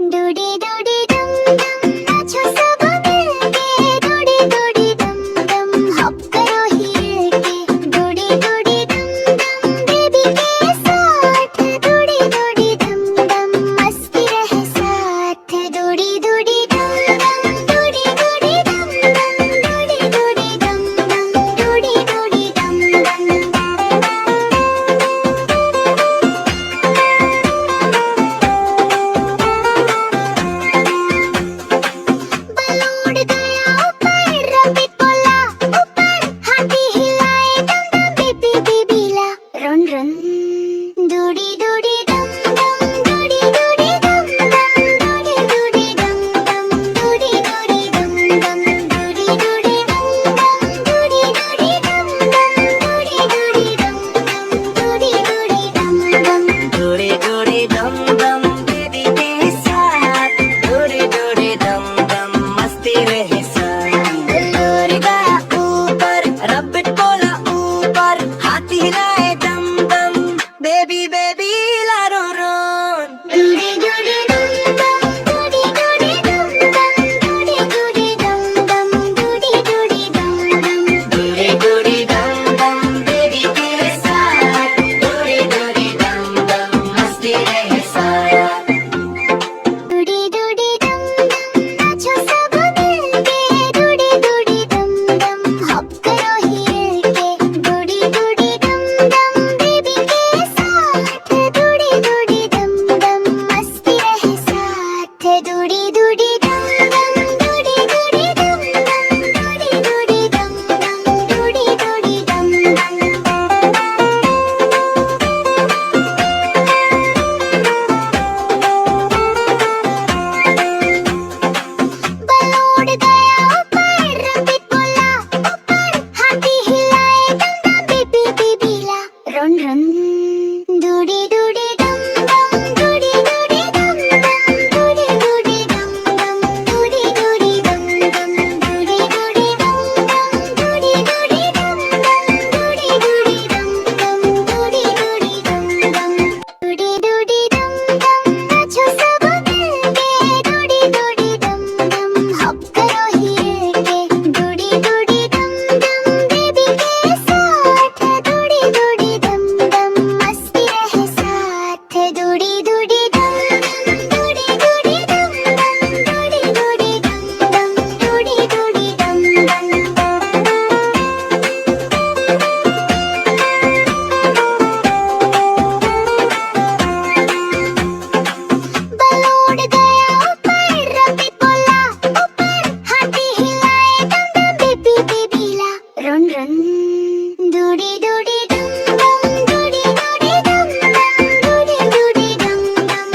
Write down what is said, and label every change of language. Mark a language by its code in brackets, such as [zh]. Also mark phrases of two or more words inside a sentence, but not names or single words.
[hi] दूड़ी दूड़ी दम दम नाचो सब मिलके दूड़ी दूड़ी दम दम हॉप करो हिल के दूड़ी दूड़ी दम दम बेबी के साथ दूड़ी दूड़ी दम दम मस्ती रहे साथ दूड़ी दूड़ी दम दम दूड़ी दूड़ी दम दम दूड़ी दूड़ी दम दम दूड़ी दूड़ी दम दम बलून गया ऊपर रबिट बोला ऊपर हाथी हिलाए दम दम बेबी बेबीला [en] run run [hi] दूड़ी दूड़ी दम दम दूड़ी दूड़ी दम दम दूड़ी दूड़ी दम दम दूड़ी दूड़ी दम दम दूड़ी दूड़ी दम दम दूड़ी दूड़ी दम दम दूड़ी दूड़ी दम दम दूड़ी दूड़ी दम दम दूड़ी दूड़ी दम दम बेबी के साथ दूड़ी दूड़ी दम दम मस्ती रहे साथ बलून गया ऊपर रबिट बोला ऊपर हाथी हिलाए दम दम बेबी बेबी ला रो रोन दूड़ी दूड़ी दम दम दूड़ी दूड़ी दम दम दूड़ी दूड़ी दम दम दूड़ी दूड़ी दम दम दूड़ी दूड़ी दम दम बेबी के साथ दूड़ी दूड़ी दम दम मस्ती रहे साथ दूड़ी दूड़ी दम दम नाचो सब मिलके दूड़ी दूड़ी दम दम हॉप करो हिल के दूड़ी दूड़ी दम दम बेबी के साथ दूड़ी दूड़ी दम दम मस्ती रहे साथ दूड़ी दूड़ी दम दम दूड़ी दूड़ी दम दम दूड़ी दूड़ी दम दम दूड़ी दूड़ी दम बलून गया ऊपर रबिट बोला ऊपर हाथी हिलाए दम दम बेबी बेबीला [en] run run [hi] दूड़ी दूड़ी दम दम दूड़ी दूड़ी दम दम दूड़ी दूड़ी दम दम दूड़ी दूड़ी दम दम दूड़ी दूड़ी दम दम दूड़ी दूड़ी दम दम दूड़ी दूड़ी दम दम दूड़ी दूड़ी दम दम दूड़ी दूड़ी दम दम नाचो सब मिलके दूड़ी दूड़ी दम दम हॉप करो हिल के दूड़ी दूड़ी दम दम बेबी के साथ दूड़ी दूड़ी दम दम मस्ती रहे साथ दूड़ी दूड़ी दम दम दूड़ी दूड़ी दम दम दूड़ी दूड़ी दम दम दूड़ी दूड़ी दम दम। बलून गया ऊपर रबिट बोला ऊपर हाथी हिलाए दम दम बेबी बेबीला [en] run run [hi] दूड़ी दूड़ी दम दम दूड़ी दूड़ी दम दम दूड़ी दूड़ी दम दम